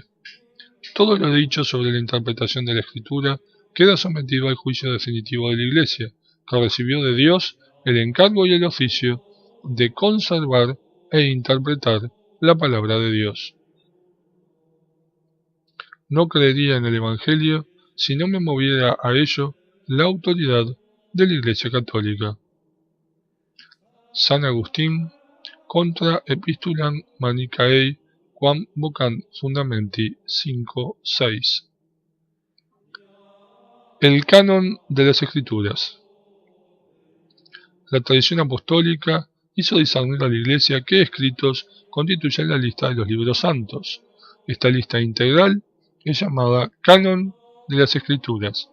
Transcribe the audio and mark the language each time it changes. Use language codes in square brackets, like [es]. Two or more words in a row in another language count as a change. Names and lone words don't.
[es] Todo lo dicho sobre la interpretación de la Escritura queda sometido al juicio definitivo de la Iglesia, que recibió de Dios el encargo y el oficio de conservar e interpretar la palabra de Dios. No creería en el Evangelio si no me moviera a ello la autoridad de la Iglesia Católica. San Agustín, Contra Epistulam Manichaei quam vocant fundamenti 5:6. El canon de las Escrituras. La tradición apostólica hizo discernir a la Iglesia qué escritos constituyen la lista de los libros santos. Esta lista integral es llamada Canon de las Escrituras.